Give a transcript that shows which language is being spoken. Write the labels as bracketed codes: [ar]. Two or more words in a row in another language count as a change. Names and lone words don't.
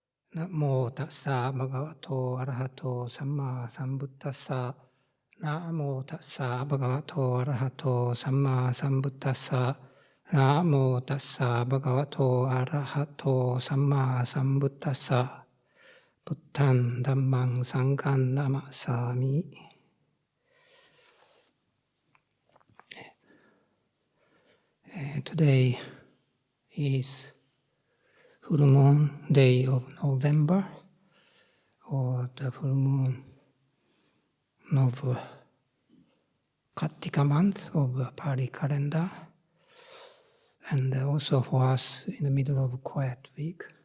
[pi] Namo tassa bhagavato arahato samma sambuddhassa. Namo tassa bhagavato arahato samma sambuddhassa. Namo tassa bhagavato arahato samma sambuddhassa. Buddhan dhammang sanghang namasami. [en] Today is full moon day of November, or the full moon of Kartika month of Pali calendar, and also for us in the middle of quiet week.